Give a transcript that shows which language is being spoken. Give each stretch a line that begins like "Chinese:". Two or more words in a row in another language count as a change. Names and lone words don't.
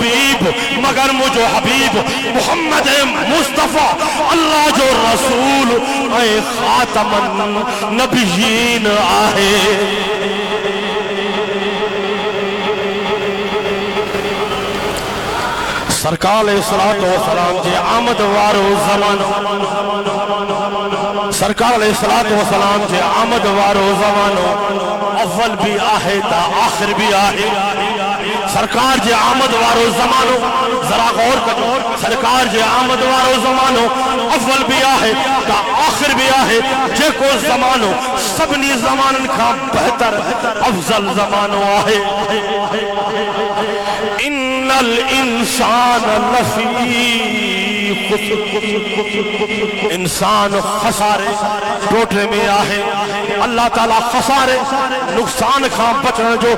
Sindhi: حبیب محمد مصطفیٰ اللہ جو رسول اے
Arabic: خاتم النبیین
Sindhi: آہے سرکار علیہ السلام جے آمد وارو زمانو سرکار علیہ السلام جے آمد وارو زمانو اول بھی آہے تا آخر بھی آہے سرکار جے آمد وارو زمانو ذرا غور کرو سرکار جے آمد وارو زمانو اول بھی آہے تا آخر بھی آہے جے کو زمانو سبنی زمانن کا بہتر افضل زمانو آہے
Arabic: ان الانسان لفی خسر
Sindhi: انسان خسارے ٹوٹے میں آہے اللہ تعالیٰ خسارے نقصان کھاں بچن جو